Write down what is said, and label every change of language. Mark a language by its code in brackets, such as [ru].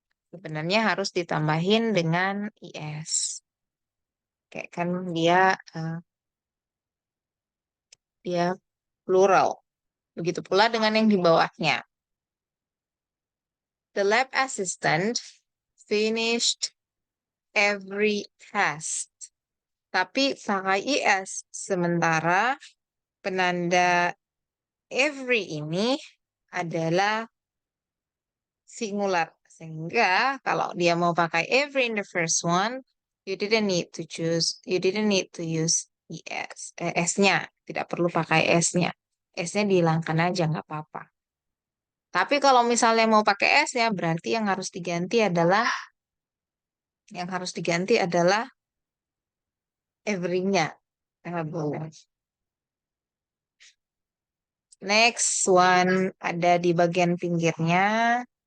[id] Sebenarnya harus ditambahin dengan is. Kayak kan dia plural. Begitu pula dengan yang di bawahnya. [en] The lab assistant finished every test. [id] Tapi pakai is. Sementara penanda every ini adalah singular. Sehingga kalau dia mau pakai [en] every in the first one, you didn't need to use s-nya. [id] Tidak perlu pakai s-nya. S-nya dihilangkan aja, nggak apa-apa. Tapi kalau misalnya mau pakai s-nya, berarti yang harus diganti adalah every-nya. [en] Next one [id] ada di bagian pinggirnya.